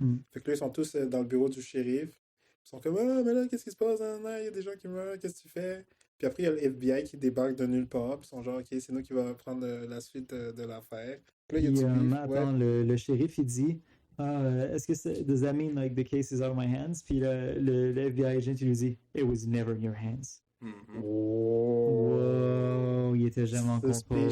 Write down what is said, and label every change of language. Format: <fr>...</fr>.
<fr>Mm. Fait que là, ils sont tous dans le bureau du shérif. Ils sont comme, ah, mais là, qu'est-ce qui se passe? Il y a des gens qui meurent, qu'est-ce que tu fais? Puis après, il y a le FBI qui débarque de nulle part. Puis ils sont genre, ok, c'est nous qui va prendre la suite de l'affaire. Puis là, il y a Puis, du beef. attends, le shérif, il dit est-ce que c'est.</fr> <en>Does that mean like the case is out of my hands?</en> <fr>Puis le FBI agent, il lui dit</fr> <en>It was never in your hands. Mhm.</en> <fr>Wow, il était jamais en contrôle.</fr>